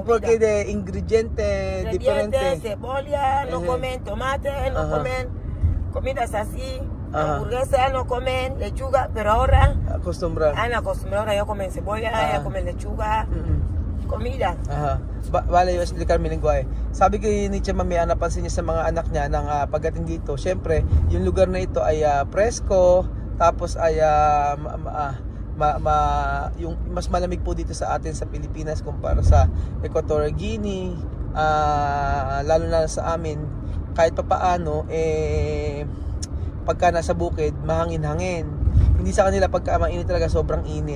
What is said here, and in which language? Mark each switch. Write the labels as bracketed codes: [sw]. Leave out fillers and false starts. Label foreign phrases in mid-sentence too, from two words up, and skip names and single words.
[es] porque de ingredientes diferentes. Cebolla, no comen tomate, no comen comidas así, hamburguesa, no comen lechuga, pero ahora han acostumbrado, ahora ya comen cebolla, ya comen lechuga, comida. Vale, yung explicar mi lingwahe. [tl] Sabi kay ni Chema, may napansin niya sa mga anak niya ng pagdating dito. Syempre, yung lugar na ito ay presko, tapos ay yung mas malamig po dito sa atin sa Pilipinas kumpara sa Equatorial Guinea, lalo na sa amin kahit papaano pagka nasa bukid mahangin-hangin, hindi sa kanila pagka mainit talaga sobrang init.